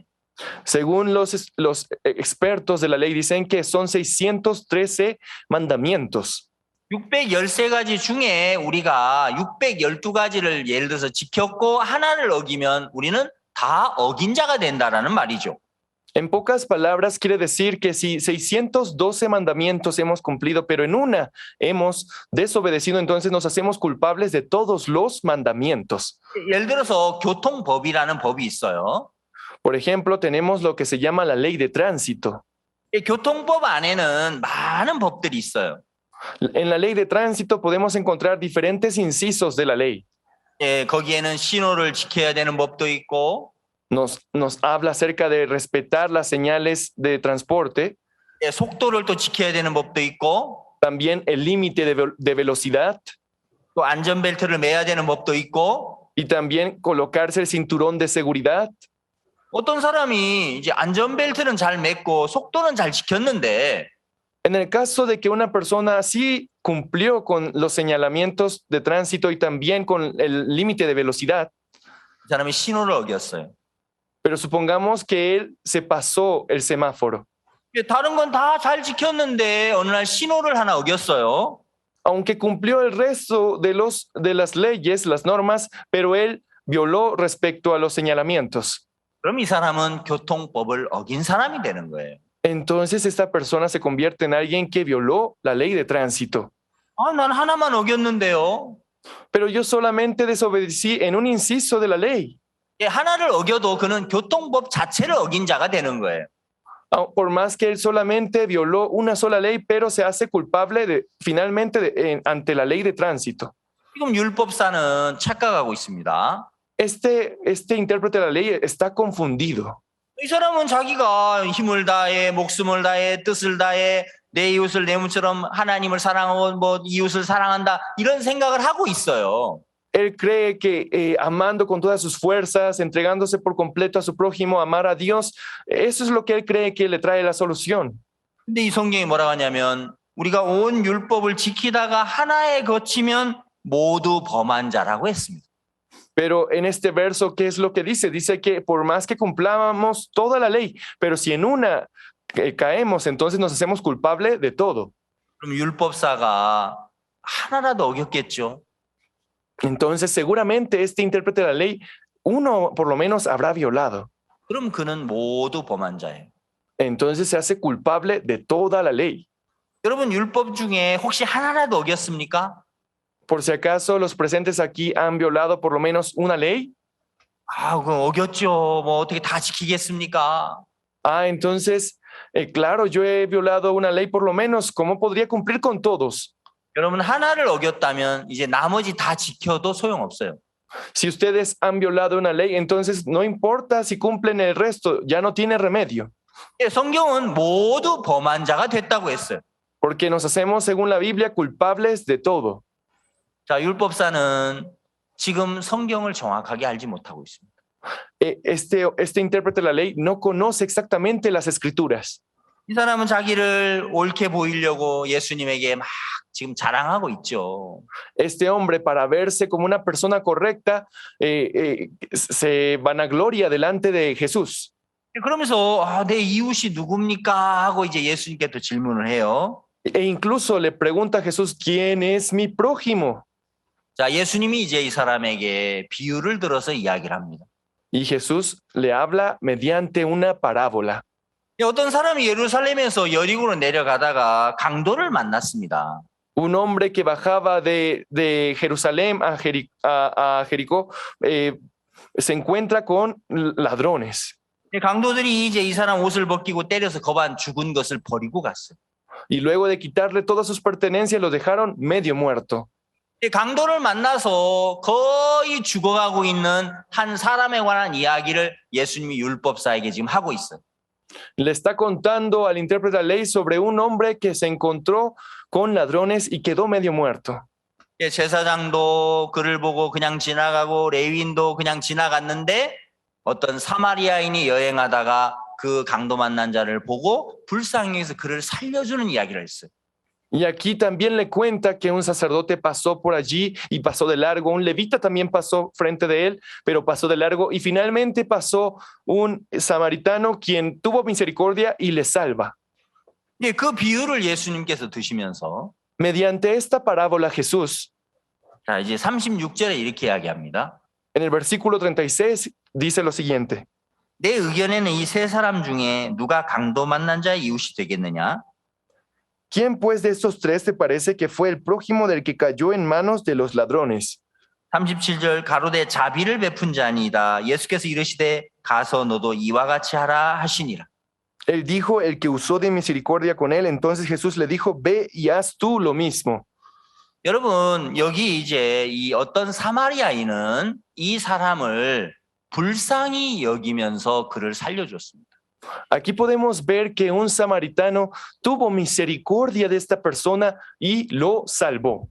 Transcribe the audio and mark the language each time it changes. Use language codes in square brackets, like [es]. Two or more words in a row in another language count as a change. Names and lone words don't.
[es] Según los expertos de la ley, dicen que son 613 mandamientos. [ko] 613가지 중에 우리가 612가지를 예를 들어서 지켰고 하나를 어기면 우리는 다 어긴 자가 된다라는 말이죠. [es] En pocas palabras, quiere decir que si 612 mandamientos hemos cumplido, pero en una hemos desobedecido, entonces nos hacemos culpables de todos los mandamientos. [ko] 예를 들어서 교통법이라는 법이 있어요. [es] Por ejemplo, tenemos lo que se llama la ley de tránsito. [ko] 이 교통법 안에는 많은 법들이 있어요. [es] En la ley de tránsito podemos encontrar diferentes incisos de la ley. [ko] 예, 거기에는 신호를 지켜야 되는 법도 있고, [es] Nos habla acerca de respetar las señales de transporte, [ko] 예, 속도를 또 지켜야 되는 법도 있고, [es] también el límite de velocidad [ko] 또 안전벨트를 매야 되는 법도 있고, [es] y también colocarse el cinturón de seguridad. [ko] 어떤 사람이 이제 안전벨트는 잘 맸고 속도는 잘 지켰는데 [es] En el caso de que una persona sí cumplió con los señalamientos de tránsito y también con el límite de velocidad, [ko] 그 사람이 신호를 어겼어요. [es] pero supongamos que él se pasó el semáforo. [ko] 예, 다른 건 다 잘 지켰는데 어느 날 신호를 하나 어겼어요. [es] Aunque cumplió el resto de las leyes, las normas, pero él violó respecto a los señalamientos. [ko] 그럼 이 사람은 교통법을 어긴 사람이 되는 거예요. [es] Entonces esta persona se convierte en alguien que violó la ley de tránsito. [ko] 아, 난 하나만 어겼는데요. [es] Pero yo solamente desobedecí en un inciso de la ley. [ko] 예, 하나를 어겨도 그는 교통법 자체를 어긴 자가 되는 거예요. [es] Por más que él solamente violó una sola ley, pero se hace culpable finalmente ante la ley de tránsito. [ko] 지금 율법사는 착각하고 있습니다. [es] Este intérprete de la ley está confundido. [ko] 이 사람은 자기가 힘을 다해, 목숨을 다해, 뜻을 다해, 내 이웃을 내 몸처럼 하나님을 사랑하고 뭐 이웃을 사랑한다 이런 생각을 하고 있어요. [es] Él cree que amando con todas sus fuerzas, entregándose por completo a su prójimo, amar a Dios, eso es lo que él cree que le trae la solución. [ko] 근데 이 성경이 뭐라고 하냐면 우리가 온 율법을 지키다가 하나에 거치면 모두 범한 자라고 했습니다. [es] Pero en este verso, ¿qué es lo que dice? Dice que por más que cumplamos toda la ley, pero si en una caemos, entonces nos hacemos culpable de todo. [ko] 그럼 율법사가 하나라도 어겼겠죠. [es] Entonces seguramente este intérprete de la ley, uno por lo menos habrá violado. [ko] 그럼 그는 모두 범한 자예요. [es] Entonces se hace culpable de toda la ley. [ko] 여러분 율법 중에 혹시 하나라도 어겼습니까? [es] Por si acaso los presentes aquí han violado por lo menos una ley. [ko] 아, 그럼 어겼죠. 뭐 어떻게 다 지키겠습니까? [es] Entonces, claro, yo he violado una ley por lo menos. ¿Cómo podría cumplir con todos? [ko] 여러분 하나를 어겼다면 이제 나머지 다 지켜도 소용없어요. [es] Si ustedes han violado una ley, entonces no importa si cumplen el resto, ya no tiene remedio. [ko] 예, 성경은 모두 범한 자가 됐다고 했어요. [es] Porque nos hacemos, según la Biblia, culpables de todo. [ko] 자, 율법사는 지금 성경을 정확하게 알지 못하고 있습니다. [es] Este intérprete de la ley no conoce exactamente las escrituras. [ko] 이 사람은 자기를 옳게 보이려고 예수님에게 막 지금 자랑하고 있죠. [es] Este hombre, para verse como una persona correcta, se vanagloria delante de Jesús. [ko] 그러면서 내 이웃이 누굽니까? 하고 이제 예수님께 또 질문을 해요. [es] E incluso le pregunta a Jesús, ¿quién es mi prójimo? [ko] 자, 예수님이 이제 이 사람에게 비유를 들어서 이야기를 합니다. [es] Y Jesús le habla mediante una parábola. [ko] 어떤 사람이 예루살렘에서 여리고로 내려가다가 강도를 만났습니다. [es] Un hombre que bajaba de Jerusalén a Jericó se encuentra con ladrones. [ko] 강도들이 이제 이 사람 옷을 벗기고 때려서 거반 죽은 것을 버리고 갔어요. [es] Y luego de quitarle todas sus pertenencias, lo dejaron medio muerto. [ko] 강도를 만나서 거의 죽어가고 있는 한 사람에 관한 이야기를 예수님이 율법사에게 지금 하고 있어요. [es] Le está contando al intérprete de la ley sobre un hombre que se encontró con ladrones y quedó medio muerto. [ko] 제사장도 그를 보고 그냥 지나가고 레위인도 그냥 지나갔는데 어떤 사마리아인이 여행하다가 그 강도 만난 자를 보고 불쌍해서 그를 살려주는 이야기를 했어요. [es] Y aquí también le cuenta que un sacerdote pasó por allí y pasó de largo, un levita también pasó frente de él, pero pasó de largo y finalmente pasó un samaritano quien tuvo misericordia y le salva. [ko] 그 비유를 예수님께서 드시면서 [es] Mediante esta parábola Jesús, [ko] 자, 이제 36절에 이렇게 이야기합니다. [es] en el versículo 36 dice lo siguiente. [ko] 내 의견에는 이 세 사람 중에 누가 강도 만난 자의 이웃이 되겠느냐? [es] ¿Quién pues de estos tres te parece que fue el prójimo del que cayó en manos de los ladrones? [ko] 37절 가로되 자비를 베푼 자니이다. 예수께서 이르시되 가서 너도 이와 같이 하라 하시니라. [es] Él dijo, el que usó de misericordia con él. Entonces Jesús le dijo, ve y haz tú lo mismo. [ko] 여러분 여기 이제 이 어떤 사마리아인은 이 사람을 불쌍히 여기면서 그를 살려줬습니다. [es] Aquí podemos ver que un samaritano tuvo misericordia de esta persona y lo salvó.